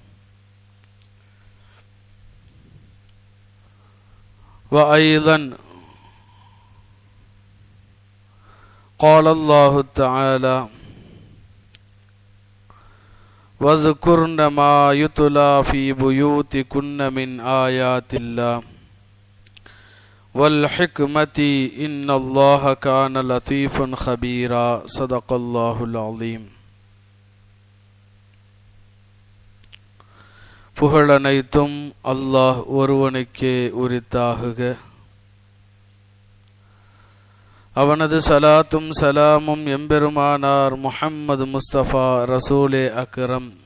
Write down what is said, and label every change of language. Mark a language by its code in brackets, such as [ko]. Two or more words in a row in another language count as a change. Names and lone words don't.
[ar] وأيضا قال الله تعالى: واذكرن ما يتلى في بيوتكن من آيات الله والحكمة إن الله كان لطيفا خبيرا. صدق الله العظيم. [ta] புகழனைத்தும் அல்லாஹ் ஒருவனுக்கே உரித்தாகுக. அவனது சலாத்தும் சலாமும் எம்பெருமானார் முஹம்மது முஸ்தபா ரசூலே அக்ரம்